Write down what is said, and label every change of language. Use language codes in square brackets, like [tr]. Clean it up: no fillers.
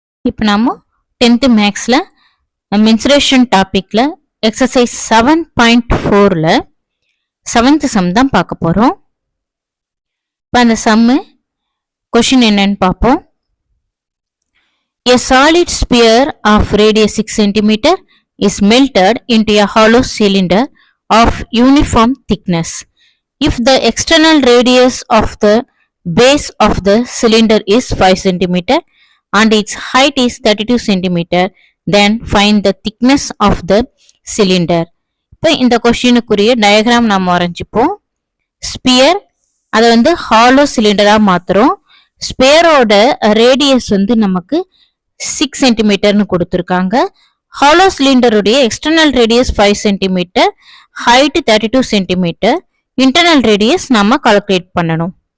[ta] இப்போ நாம 10th மேக்ஸ்ல மென்சுரேஷன் டாபிக்ல எக்ஸசைஸ் 7.4ல 7th சம் தான் பார்க்க போறோம். இப்போ அந்த சம்மு கொஸ்டின் என்னன்னு பார்ப்போம். [en] A solid sphere of radius 6 cm is melted into a hollow cylinder of uniform thickness. If the external radius of the base of the cylinder is 5 cm and its height is 32 cm, then find the thickness of the cylinder. [ta] இப்போ இந்த கொஸ்டினுக்குரிய diagram நாம் வரைஞ்சிப்போம். Sphere அதை hollow சிலிண்டரா மாத்துறோம். ஸ்பியரோட radius நமக்கு 6 சென்டிமீட்டர்னு கொடுத்துருக்காங்க. Hollow சிலிண்டருடைய external radius 5 centimetre, height 32 centimetre, internal radius நாம calculate பண்ணணும்.